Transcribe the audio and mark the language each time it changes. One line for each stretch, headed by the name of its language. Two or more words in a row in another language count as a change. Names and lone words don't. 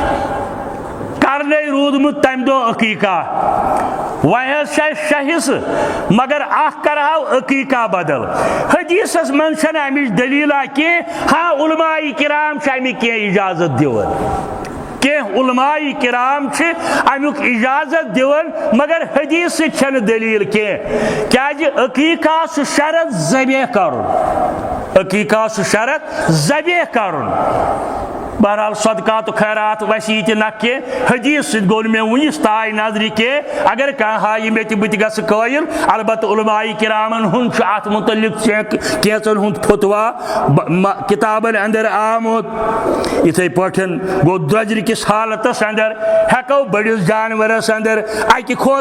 Kashmiri: کرنے روٗدمُت تمہِ دۄہ عقیٖقہ وۄنۍ حظ چھِ اسہِ 6 حصہٕ مگر اکھ کرہو عقیٖقہ بدل حدیثس منٛز چھنہٕ امِچ دلیٖلہ کینٛہہ ہاں علماء کرام چھِ امیُک کینٛہہ اجازت دِوان کینٛہہ علماء کرام چھِ امیُک اجازت دِوان مگر حدیث سۭتۍ چھنہٕ دلیٖل کینٛہہ کیازِ عقیٖقہ چھُ شرط ذبح کرُن عقیٖقہ چھُ شرط ذبح کرُن بہرحال صدقات و خیرات ویسی تہِ نہ کینٛہہ حدیث سۭتۍ گوٚو نہٕ مےٚ وُنِس تانۍ نظرِ کینٛہہ اگر کانٛہہ ہایہِ مےٚ تہِ بہٕ تہِ گژھٕ قٲیِل البتہ علماء کرامن ہُنٛد چھُ اتھ متعلق کینٛژن ہُنٛد فتوا کتابن اندر آمُت یِتھٕے پٲٹھۍ گوٚو درٛوجرِ کِس حالتس اندر ہٮ۪کو بٔڑِس جانورس اندر اکہِ